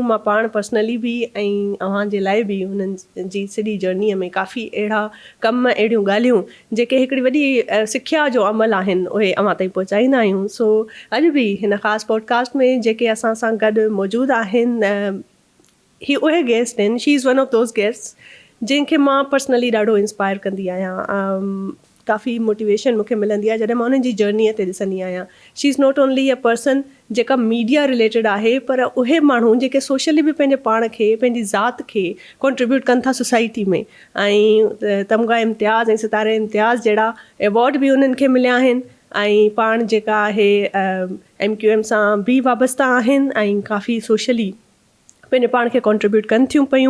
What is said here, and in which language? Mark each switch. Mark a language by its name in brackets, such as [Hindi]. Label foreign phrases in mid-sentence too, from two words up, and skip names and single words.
[Sindhi] मां पाण पर्सनली बि ऐं अव्हांजे लाइ बि उन्हनि जी सॼी जर्नीअ में काफ़ी अहिड़ा कम, अहिड़ियूं ॻाल्हियूं जेके हिकिड़ी वॾी सिखिया जो अमल आहिनि उहे अव्हां ताईं पहुचाईंदा आहियूं। सो अॼु बि हिन ख़ासि पॉडकास्ट में जेके असां सां गॾु मौजूदु आहिनि, ही उहे गेस्ट आहिनि, [English] She is one of those guest [Sindhi] जंहिंखे मां पर्सनली ॾाढो इंस्पायर कंदी आहियां। काफ़ी मोटिवेशन मूंखे मिलंदी आहे जॾहिं मां उन्हनि जी जर्नीअ ते ॾिसंदी आहियां। [English] She is not only a person [Sindhi] जेका [English] media related [Sindhi] आहे, पर उहे माण्हू जेके सोशली बि पंहिंजे पाण खे, पंहिंजी ज़ात खे कॉन्ट्रीब्यूट कनि था सोसाइटी में। ऐं तमगा इम्तियाज़ ऐं सितारे इम्तियाज़ जहिड़ा एवॉर्ड बि उन्हनि खे मिलिया आहिनि ऐं पाण जेका आहे MQM सां बि वाबस्ता आहिनि ऐं काफ़ी सोशली पंहिंजे पाण खे कॉन्ट्रीब्यूट कनि थियूं पियूं।